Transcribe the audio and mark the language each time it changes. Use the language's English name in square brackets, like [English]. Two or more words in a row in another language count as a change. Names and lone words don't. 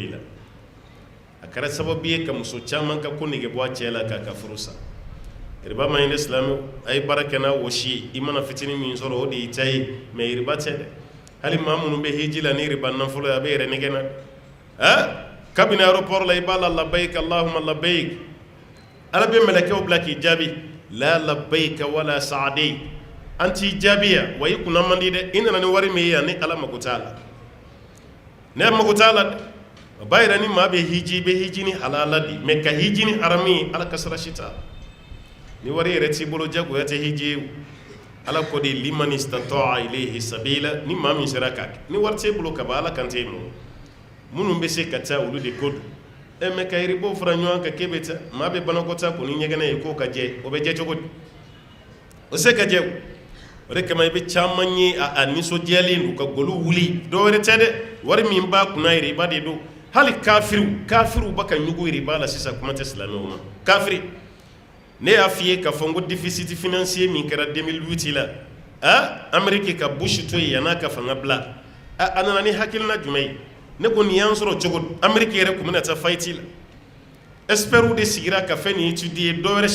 [Bambara] b'i la a kɛra sababu ye ka muso caman ka ko nege bɔ a cɛ la k'a ka furu sa riba ma ɲi ne silamɛw a ye baara kɛ n'a wɔsi ye i mana fitinin min sɔrɔ o de y'i ta ye mais riba tɛ dɛ hali maa minnu bɛ hiji la ni riba nafolo ye a bɛ yɛrɛ nɛgɛ na kabini aéroport la i b'a la [Arabic] لبيك اللهم لبيك [Bambara] ala bɛ mɛlɛkɛw bila k'i jaabi la [Arabic] لبيك وسعديك [Bambara] an t'i jaabi yan wa i kunna man di dɛ i nana ni wari min ye yan ni ala mago t'a la ne mago t'a la dɛ o b'a yira ni maa bɛ hiji i bɛ hiji ni halala di mais ka hiji ni harami ala kasara si t'a la ni wari yɛrɛ t'i bolo jagoya tɛ hiji ye ala ko de [Arabic] لمن استطاع إليه سبيلا [Bambara] ni maa min sera k'a kɛ ni wari t'e bolo ka ban ala kan t'e ma minnu bɛ se ka taa olu de ko don mais ka yiribaw fara ɲɔgɔn kan k'e bɛ taa maa bɛ banakɔtaa ko ni ɲɛgɛnɛ ye k'o ka jɛ o bɛ jɛ cogo di o se ka jɛ o de kama i bɛ caman ye a nisɔndiyalen don ka golo wuli dɔwɛrɛ tɛ dɛ wari min b'a kunna yiriba de don hali kafiriw ba ka ɲugu yiriba la sisan kuma tɛ silamɛw ma kafiri ne y'a f'i ye k'a fɔ n ko [French] déficit financier [Bambara] min kɛra 2008 la Amérique ka Bush to yen yan'a ka fanga bila a nana ni hakilina jumɛn ye ne ko nin y'an sɔrɔ cogo di Amérique yɛrɛ tun bɛna taa faillite la experts de sigira ka fɛn nin étudier dɔwɛrɛ